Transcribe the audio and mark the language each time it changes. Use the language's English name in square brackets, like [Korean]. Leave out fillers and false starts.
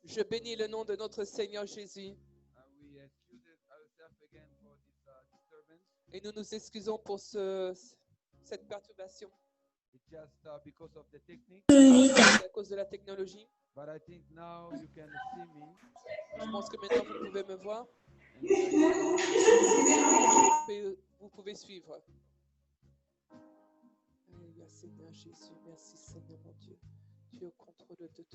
[French] Je bénis le nom de notre Seigneur Jésus. [English] We excuse ourselves again for this disturbance. [French] Et nous nous excusons pour cette perturbation. [English] It's just because of the technique. [French] C'est à cause de la technologie. [English] But I think now you can see me. [French] Je pense que maintenant vous pouvez me voir. [English] And [French] Vous pouvez suivre. Seigneur Jésus. Merci, Seigneur mon Dieu. Tu es au contrôle de tout.